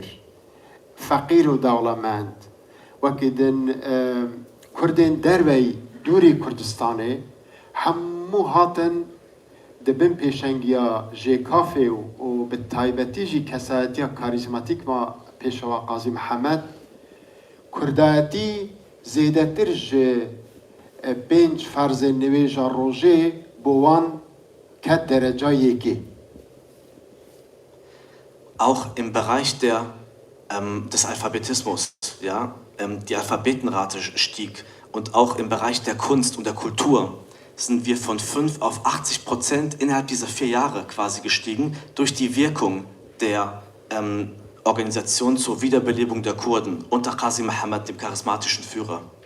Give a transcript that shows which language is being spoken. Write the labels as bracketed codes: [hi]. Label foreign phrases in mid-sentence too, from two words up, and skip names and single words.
[ku] فقیر و دولمند وکدن کردین دروی دوری کردستانه همو هاتن دبن پیشنگیا جی کافه و به تایبتی جی کسایتی کاریزماتیک ما پیشوا قاضی محمد کردایتی زیده تر جی 5 فرض نویج روژه بوان که درجه یکی. [de] Auch im Bereich des Alphabetismus, ja, die Alphabetenrate stieg und auch im Bereich der Kunst und der Kultur sind wir von 5 auf 80% innerhalb dieser 4 Jahre quasi gestiegen durch die Wirkung der Organisation zur Wiederbelebung der Kurden unter Qazi Muhammad, dem charismatischen Führer.